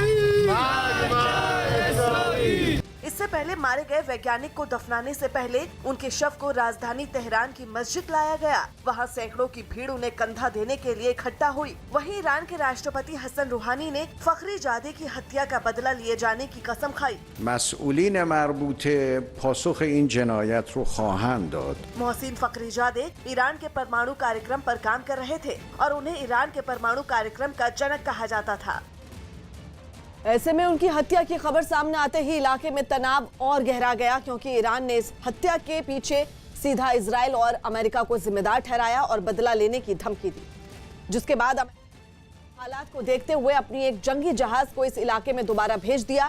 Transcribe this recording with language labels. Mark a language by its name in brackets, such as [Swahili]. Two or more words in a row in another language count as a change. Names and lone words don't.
[Hindi] इससे पहले मारे गए वैज्ञानिक को दफनाने से पहले उनके शव को राजधानी तेहरान की मस्जिद लाया गया। वहां सैकड़ों की भीड़ उन्हें कंधा देने के लिए इकट्ठा हुई। वहीं ईरान के राष्ट्रपति हसन रूहानी ने फखरीजादे की हत्या का बदला लिए जाने की कसम खाई। [Persian] مسئولین مربوطه پاسخ این جنایت رو خواهند داد. [Hindi] मोहसिन फखरीजादे ईरान के परमाणु कार्यक्रम पर काम कर रहे थे और उन्हें ईरान के परमाणु कार्यक्रम का जनक कहा जाता था। ऐसे में उनकी हत्या की खबर सामने आते ही इलाके में तनाव और गहरा गया, क्योंकि ईरान ने इस हत्या के पीछे सीधा इजराइल और अमेरिका को जिम्मेदार ठहराया और बदला लेने की धमकी दी, जिसके बाद हालात को देखते हुए अपनी एक जंगी जहाज को इस इलाके में दोबारा भेज दिया।